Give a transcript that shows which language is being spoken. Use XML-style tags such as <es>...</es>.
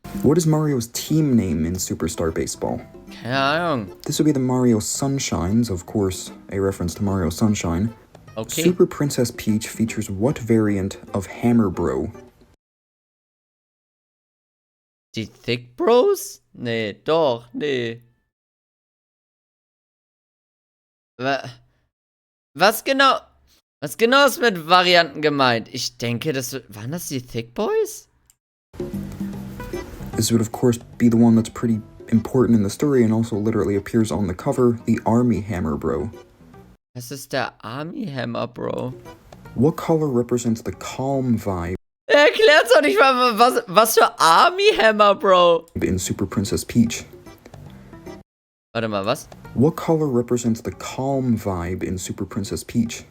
<en>What is Mario's team name in Superstar Baseball?</en> <de>Keine Ahnung.</de> <en>This would be the Mario Sunshines, of course, a reference to Mario Sunshine. Okay. Super Princess Peach features what variant of Hammer Bro?</en> <de>Die Thick Bros? Nee, doch, nee. Was genau ist mit Varianten gemeint? Ich denke, waren das die Thick Boys?</de> <en>This would, of course, be the one that's pretty important in the story and also literally appears on the cover, the Army Hammer Bro.</en> <de>Das ist der Army Hammer, Bro.</de> <en>What color represents the calm vibe</en> <de>Erklärt's doch nicht mal, was für Army Hammer, Bro.</de> <en>in Super Princess Peach?</en> <de>Warte mal, was?</de> <en>What color represents the calm vibe in Super Princess Peach?</en>